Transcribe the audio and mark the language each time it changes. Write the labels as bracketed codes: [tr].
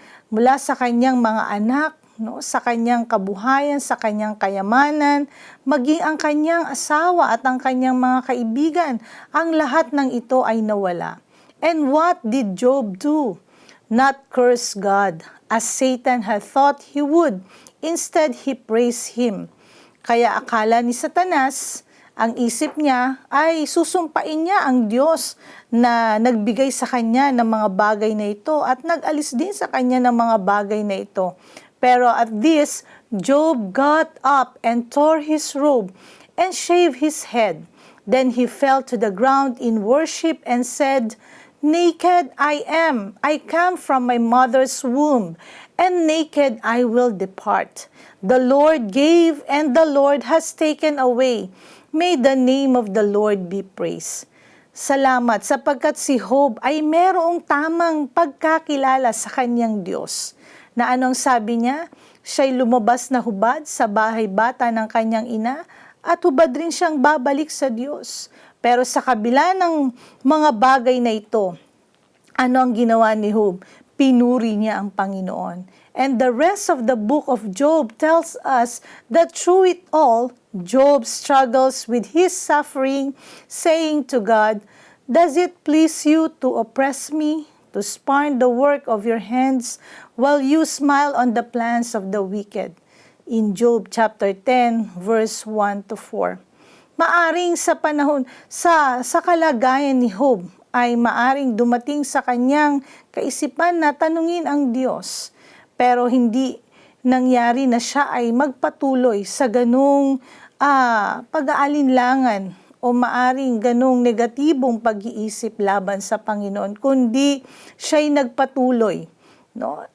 [tl] Mula sa kanyang mga anak, no, sa kanyang kabuhayan, sa kanyang kayamanan, maging ang kanyang asawa at ang kanyang mga kaibigan, ang lahat ng ito ay nawala. [en] And what did Job do? Not curse God, as Satan had thought he would. Instead, he praised him. [tl] Kaya akala ni Satanas, ang isip niya ay susumpain niya ang Diyos na nagbigay sa kanya ng mga bagay na ito at nag-alis din sa kanya ng mga bagay na ito. [en] Pero at this, Job got up and tore his robe and shaved his head. Then he fell to the ground in worship and said, "Naked I am. I come from my mother's womb, and naked I will depart. The Lord gave, and the Lord has taken away. May the name of the Lord be praised." [tl] Salamat sapagkat si Job ay merong tamang pagkakilala sa kanyang Diyos. Na anong sabi niya? Siya'y lumabas na hubad sa bahay bata ng kanyang ina at hubad rin siyang babalik sa Diyos. Pero sa kabila ng mga bagay na ito, ano ang ginawa ni Job? Pinuri niya ang Panginoon. [en] And the rest of the book of Job tells us that through it all, Job struggles with his suffering, saying to God, "Does it please you to oppress me, to spurn the work of your hands, while you smile on the plans of the wicked?" In Job chapter 10, verse 1 to 4. [tl] Maaring sa panahon, sa kalagayan ni Job, ay maaring dumating sa kanyang kaisipan na tanungin ang Diyos. Pero hindi nangyari na siya ay magpatuloy sa ganung pag-aalinlangan o maaring ganong negatibong pag-iisip laban sa Panginoon, kundi siya'y nagpatuloy. No?